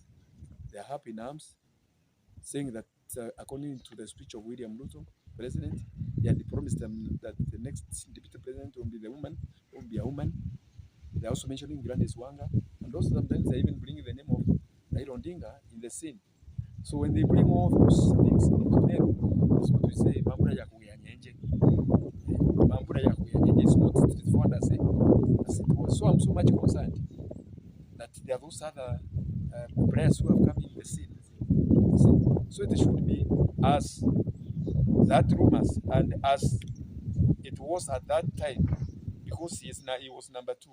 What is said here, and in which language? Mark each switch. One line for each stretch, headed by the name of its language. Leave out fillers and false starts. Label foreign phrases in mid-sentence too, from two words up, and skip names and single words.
English: They are up in arms, saying that according to the speech of William Ruto, president, he had promised them that the next deputy president will be a woman. They're also mentioning Gladys Wanga, and also sometimes they even bring the name of Raila Odinga in the scene. So when they bring all those things into Meru, that's what we say,
Meru: Mambura ya kuyanyenje. Mambura ya kuyanyenje
English: is not straightforward as it was. So I'm so much concerned that there are those other players who have come in the scene. So it should be as that rumors and as it was at that time, because he was number 2.